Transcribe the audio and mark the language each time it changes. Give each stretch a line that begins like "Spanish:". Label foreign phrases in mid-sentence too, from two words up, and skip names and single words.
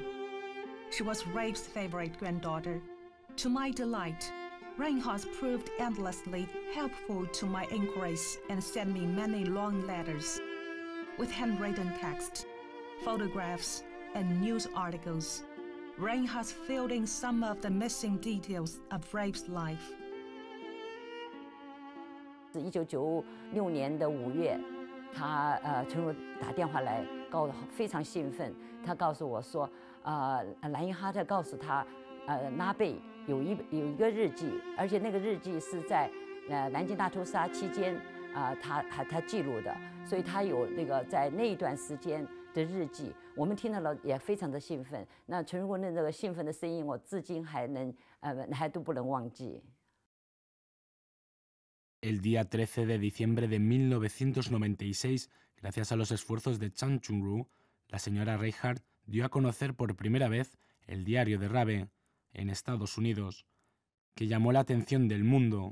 English: She was Rabe's favorite granddaughter. To my delight, Reinhardt proved endlessly helpful to my inquiries and sent me many long letters with handwritten text, photographs, and news articles. Reinhardt filled in some of the missing details of Rabe's life.
Chinese: 1996 年的5月，他陈如打电话来，非常兴奋。他告诉我说，莱因哈特告诉他，拉贝有一个日记，而且那个日记是在南京大屠杀期间他记录的，所以他有那个在那一段时间的日记。我们听到了也非常的兴奋。那陈如的那个兴奋的声音，我至今还都不能忘记。
Spanish: El día 13 de diciembre de 1996, gracias a los esfuerzos de Chang Chun-ru, la señora Reinhardt dio a conocer por primera vez el diario de Rabe, en Estados Unidos, que llamó la atención del mundo.